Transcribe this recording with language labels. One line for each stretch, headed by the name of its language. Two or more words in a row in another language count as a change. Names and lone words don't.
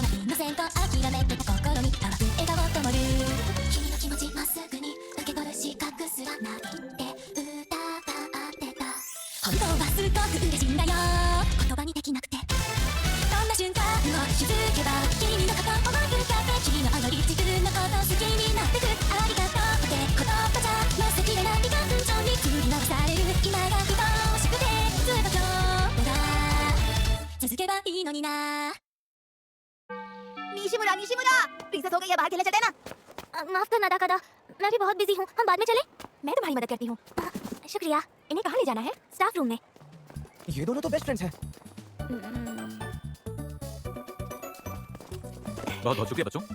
Japanese: なイノセント諦めてた心に淡く笑顔ともる君の気持ちまっすぐに受け取る資格すらないって疑ってた本当はすごく嬉しいんだよ言葉にできなくてそんな瞬間を気づけば君のこと思い浮かべ君のあの自分のこと好きになってくありがとうって言葉じゃ乗せきれない感情に振り回される今が愛しくてずっと今日が続けばいいのにな
Hindi: निशिमुरा, निशिमुरा, प्रिंसेस हो गई है, बाहर खेलने चलते हैं ना। माफ करना ताकादा मैं भी बहुत बिजी हूँ हम बाद में चले मैं तुम्हारी मदद करती हूँ। शुक्रिया इन्हें कहाँ ले जाना है?
English: staff room
Hindi: में ये दोनों तो
English: best friends
Hindi: हैं। बहुत बहुत शुक्रिया बच्चों।